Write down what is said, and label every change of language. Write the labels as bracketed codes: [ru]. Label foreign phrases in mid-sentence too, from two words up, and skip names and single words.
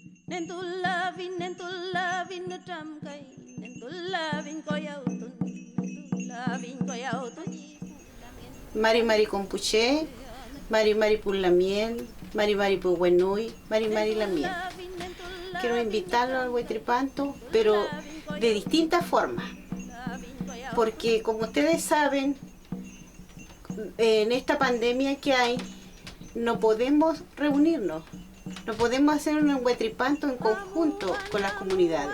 [arn] Mari Mari Compuche, Mari Mari Pulamiel, Mari Mari Puguenui, Mari Mari la miel. [es] Quiero invitarlo al huetripanto, pero de distintas formas. Porque como ustedes saben, en esta pandemia que hay, no podemos reunirnos, no podemos hacer un huetripanto en conjunto con las comunidades.